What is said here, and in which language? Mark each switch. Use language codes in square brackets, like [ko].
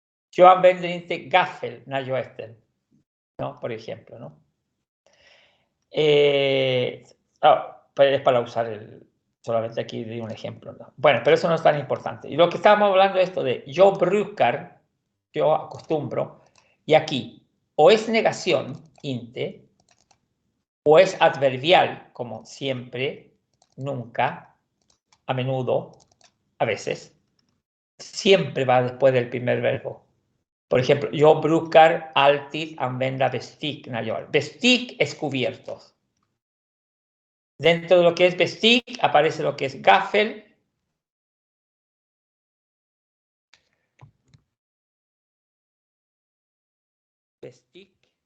[sv] Yo använder inte gaffel när jag äter. [es] ¿No? Por ejemplo, ¿no? Es para usar solamente aquí di un ejemplo, ¿no? Bueno, pero eso no es tan importante. Y lo que estábamos hablando es esto de yo [sv] brukar, [es] yo acostumbro, y aquí o es negación, inte, o es adverbial, como siempre, nunca, a menudo, a veces, siempre va después del primer verbo. Por ejemplo, [sv] yo brukar alltid använda bestik när jag. [es] Bestik es cubiertos. Dentro de lo que es bestik aparece lo que es gaffel. Bestik.